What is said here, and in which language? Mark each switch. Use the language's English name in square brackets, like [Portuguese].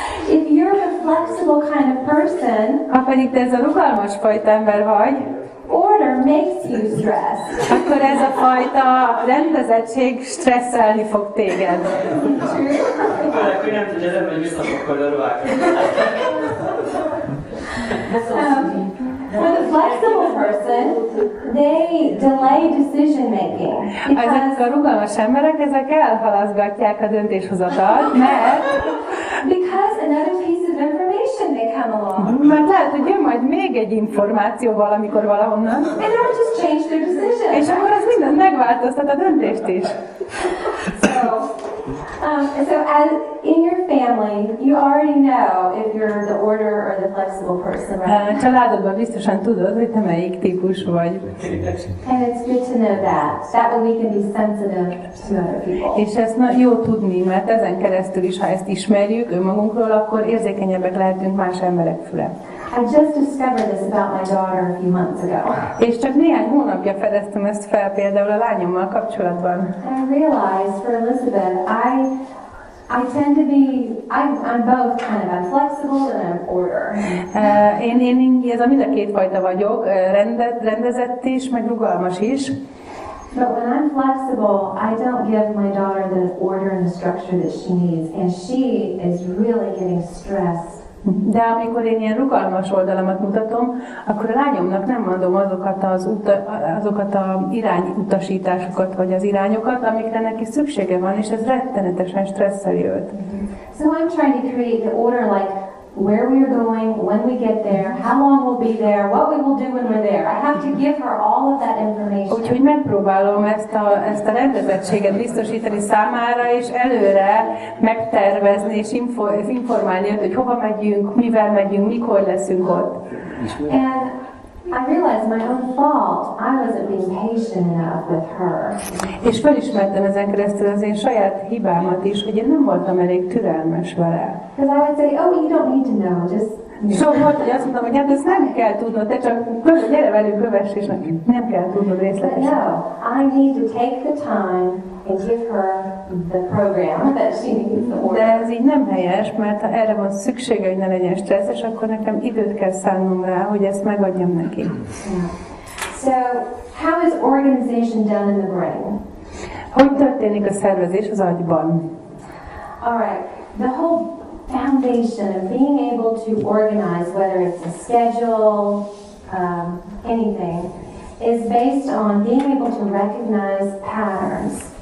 [English] If you're a flexible kind of person, [Hungarian] ha pedig te ez a rugalmas fajta ember vagy, [English] order makes you stress. [Hungarian] akkor ez a fajta rendezettség stresszelni fog téged. Főleg, hogy nem tudja, hogy visszafokkal a ruhákat. [English] For the flexible person, they delay decision making. [Hungarian] Ezek a rugalmas emberek, ezek elhalaszgatják a döntéshozatalt, [English] Because another piece of information may come along. [Hungarian] mert lehet, hogy jön majd még egy információ valamikor valahonnan, [English] And that would just change their decision. [Hungarian] és akkor ez mindent megváltoztat a döntést is. [English] So as in your family, you already know if you're the order or the flexible person, right? [Hungarian] Családodban biztosan tudod, hogy te melyik típus vagy. [English] And it's good to know that. That way we can be sensitive to other people. [Hungarian] És ezt jó tudni, mert ezen keresztül is, ha ezt ismerjük önmagunkról, akkor érzékenyebbek lehetünk más emberek füle. [English] I just discovered this about my daughter a few months ago. [Hungarian] És csak néhány hónapja fedeztem ezt fel például a lányommal kapcsolatban. [English] And I realized for Elizabeth, I tend to be, I'm both kind of, I'm flexible and I'm order. [Hungarian] Én ez a mind a két fajta vagyok, rendezett is, meg rugalmas is. [English] But when I'm flexible, I don't give my daughter the order and the structure that she needs, and she is really getting stressed. [Hungarian] De amikor én ilyen rugalmas oldalamat mutatom, akkor a lányomnak nem mondom azokat a irányutasításokat, vagy az irányokat, amikre neki szüksége van, és ez rettenetesen stresszeli őt. [English] So I'm trying to create the order like where we are going, when we get there, how long we'll be there, what we will do when we're there. I have to give her all of that information. [Hungarian] Úgyhogy megpróbálom ezt a rendezettséget biztosítani számára, és előre megtervezni, és informálni őt, hogy hova megyünk, mivel megyünk, mikor leszünk ott. [English] And I realized my own fault. I wasn't being patient enough with her. [Hungarian] És felismertem ezen keresztül az én saját hibámat is, hogy én nem voltam elég türelmes vele. [English] Because I would say, oh, you don't need to know, just... [Hungarian] Sok volt, hogy azt mondtam, hogy hát ezt nem kell tudnod, te csak gyere velünk, kövess, és nem kell tudnod [English] But [Hungarian] részletesen. [English] no, I need to take the time and give her the program that she needs to order. [Hungarian] De ez így nem helyes, mert ha erre van szüksége, hogy ne legyen stresszes, akkor nekem időt kell szánnom rá, hogy ezt megadjam neki. [English] Yeah. So, how is organization done in the brain? [Hungarian] Hogy történik a szervezés az agyban? [English] All right, the whole foundation of being able to organize, whether it's a schedule, anything, is based on being able to recognize patterns.